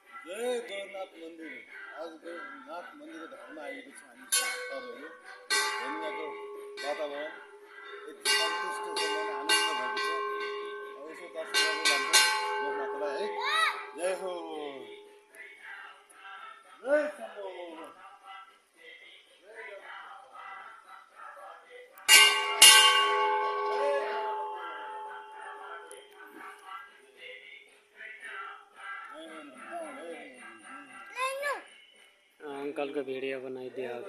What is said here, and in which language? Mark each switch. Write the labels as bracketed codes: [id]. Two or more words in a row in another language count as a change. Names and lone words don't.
[ne] जय गोरखनाथ मन्दिर। आज गोरखनाथ मन्दिर धाममा आएको छ हामी भक्तहरू। यहाँको वातावरण यति सन्तुष्ट छ, मन आनन्द भएको छ। अब यसो दर्शन गर्दै जान्छ गोरखनाथलाई है। जय हो, जय शम्भो। [hi] अंकल को वीडियो बनाई दिया हो क्या?